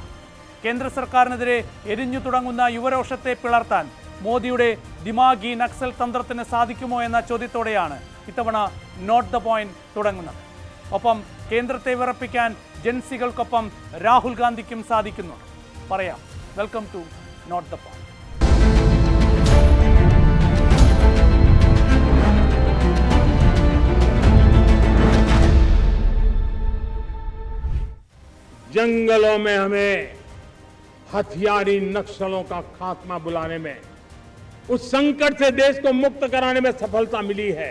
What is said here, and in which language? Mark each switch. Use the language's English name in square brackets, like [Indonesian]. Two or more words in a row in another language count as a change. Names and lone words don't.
[Malayalam] കേന്ദ്ര സർക്കാരിനെതിരെ എരിഞ്ഞു തുടങ്ങുന്ന യുവരോഷത്തെ പിളർത്താൻ മോദിയുടെ [Hindi] दिमागी नक्सल [Malayalam] തന്ത്രത്തിന് സാധിക്കുമോ എന്ന ചോദ്യത്തോടെയാണ് ഇത്തവണ നോട്ട് ദ പോയിന്റ് തുടങ്ങുന്നത്. ഒപ്പം കേന്ദ്രത്തെ വിറപ്പിക്കാൻ ജൻസികൾക്കൊപ്പം രാഹുൽ ഗാന്ധിക്കും സാധിക്കുന്നുണ്ട്. പറയാം. [English] welcome to [Malayalam] നോട്ട് ദ പോയിന്റ്. [Hindi] जंगलों में हमें हथियारी नक्सलों का खात्मा बुलाने में, उस संकट से देश को मुक्त कराने में सफलता मिली है.